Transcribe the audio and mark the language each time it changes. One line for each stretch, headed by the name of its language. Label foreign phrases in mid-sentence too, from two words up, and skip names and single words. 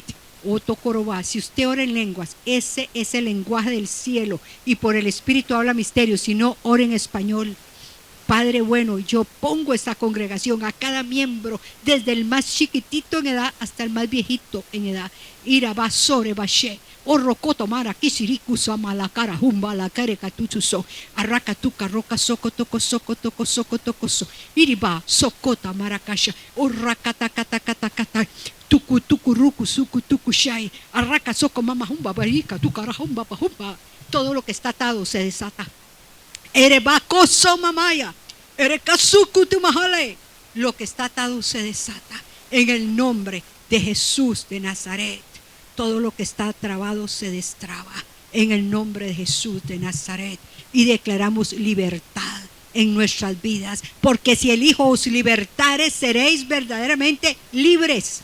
Spanish: Otocorobá, si usted ora en lenguas, ese es el lenguaje del cielo y por el Espíritu habla misterios. Si no, ora en español. Padre bueno, yo pongo esta congregación, a cada miembro, desde el más chiquitito en edad hasta el más viejito en edad. Ira basore bashe, orrocoto mara kisiriku malakara humba la care catuchuso, arrakatuka roca soco toco soco toco soco toco so, iriba socota maracasha, orrakata kata kata kata. Tuku tuku ruku suku tuku shai, arraka soco mama humba barika, tukara humba bahumba. Todo lo que está atado se desata. Erebacoso mamaya, erekasuku tumahale. Lo que está atado se desata en el nombre de Jesús de Nazaret. Todo lo que está trabado se destraba en el nombre de Jesús de Nazaret. Y declaramos libertad en nuestras vidas, porque si el Hijo os libertare, seréis verdaderamente libres.